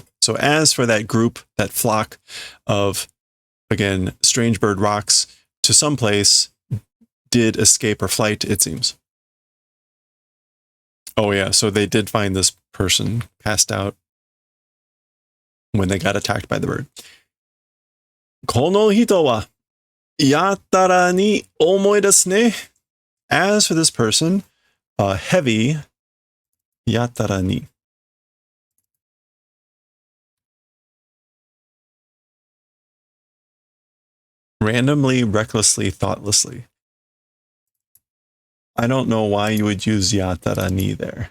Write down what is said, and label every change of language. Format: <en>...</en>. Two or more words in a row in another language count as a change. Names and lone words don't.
<en>So as for that group, that flock of, again, strange bird rocks, to some place, did escape or flight, it seems. Oh yeah, so they did find this person passed out when they got attacked by the bird.</en> <ja>この人はやたらに重いですね.</ja> <en>As for this person, heavy,</en> <ja>やたらに.</ja> <en>Randomly, recklessly, thoughtlessly. I don't know why you would use</en> <ja>やたらに</ja> <en>there.</en>